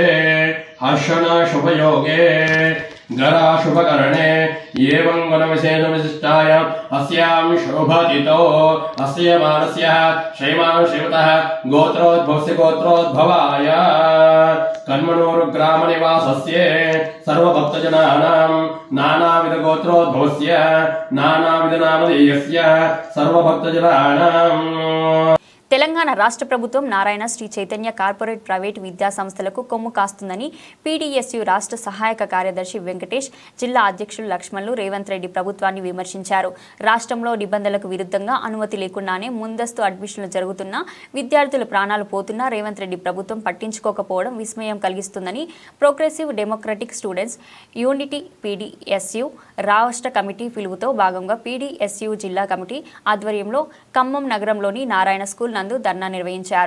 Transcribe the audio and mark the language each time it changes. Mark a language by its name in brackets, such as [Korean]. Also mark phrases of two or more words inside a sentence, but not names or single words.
[Sanskrit] हर्षण शुभयोगे गरा शुभकरणे एवं गुणविशेष विशिष्टाय अस्यां शुभतिथौ अस्य मानस्य शैमान् शिवतः गोत्रोद्भवस्य गोत्रोद्भवाय कन्मनोरुग्रामनिवासस्य सर्वभक्तजनानां नानाविध गोत्रोद्भवस्य नानाविधनामधेयस्य सर्वभक्तजनानां [Telugu] తెలంగాణ రాష్ట్ర ప్రభుత్వం నారాయణ శ్రీ చైతన్య కార్పొరేట్ ప్రైవేటు విద్యా సంస్థలకు కొమ్ము కాస్తుందని పీడీఎస్యు రాష్ట్ర సహాయక కార్యదర్శి వెంకటేష్, జిల్లా అధ్యక్షులు లక్ష్మణులు రేవంత్ రెడ్డి ప్రభుత్వాన్ని విమర్శించారు. రాష్ట్రంలో నిబంధనలకు విరుద్ధంగా అనుమతి లేకుండానే ముందస్తు అడ్మిషన్లు జరుగుతున్నా విద్యార్థుల ప్రాణాలు పోతున్నా రేవంత్ రెడ్డి ప్రభుత్వం పట్టించుకోకపోవడం విస్మయం కలిగిస్తుందని ప్రోగ్రెసివ్ డెమోక్రటిక్ స్టూడెంట్స్ యూనిటీ పీడీఎస్యు రాష్ట్ర కమిటీ పిలుపుతో భాగంగా పీడీఎస్యు జిల్లా కమిటీ ఆధ్వర్యంలో ఖమ్మం నగరంలోని నారాయణ స్కూల్ నందు ధర్నా నిర్వహించారు.